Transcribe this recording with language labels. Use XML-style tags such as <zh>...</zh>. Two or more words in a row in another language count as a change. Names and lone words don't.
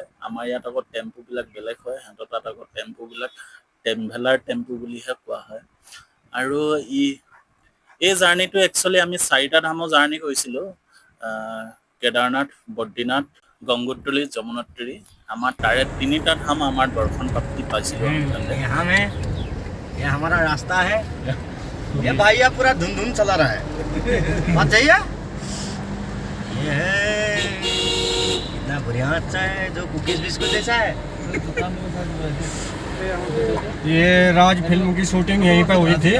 <as>আমাৰ ইয়াত আকৌ টেম্পুবিলাক বেলেগ হয়, সিহঁতৰ তাত আকৌ টেম্পুবিলাক ট্ৰেভেলাৰ টেম্পু বুলিহে কোৱা হয়। আৰু এই জাৰ্ণিটো একচুৱেলি আমি 4টা ধামৰ জাৰ্ণি কৰিছিলোঁ, কেদাৰনাথ, বদ্ৰীনাথ, গংগোত্ৰী, যমুনোত্ৰী। আমাৰ তাৰে 3টা ধাম আমাৰ দৰ্শন প্ৰাপ্তি পাইছিলোঁ আমি তাতে।</as> <hi>ये हमारा रास्ता है। ये भैया पूरा धुन धुन चला रहा है। बात चाहिए ये है इतना बढ़िया अच्छा है जो कुकीज बिस्कुट जैसा है। ये राज फिल्म की शूटिंग यहीं पे हुई थी।</hi>